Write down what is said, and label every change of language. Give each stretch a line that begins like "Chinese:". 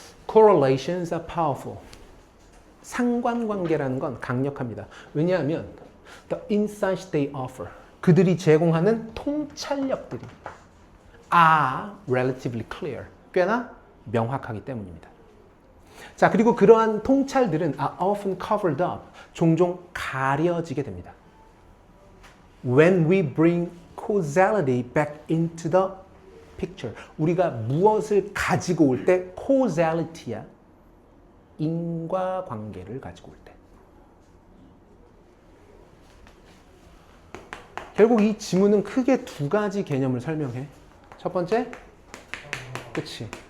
English: Correlations are powerful.
Korean: 상관관계라는 건 강력합니다.
English: 왜냐하면 the insights they offer.
Korean: 그들이 제공하는 통찰력들이
English: are relatively clear.
Korean: 꽤나 명확하기 때문입니다. 자, 그리고 그러한 통찰들은
English: are often covered up.
Korean: 종종 가려지게 됩니다.
English: When we bring causality back into the picture.
Korean: 우리가 무엇을 가지고 올 때 causality야. 인과관계를 가지고 올 때. 결국 이 지문은 크게 두 가지 개념을 설명해. 첫 번째, 그치.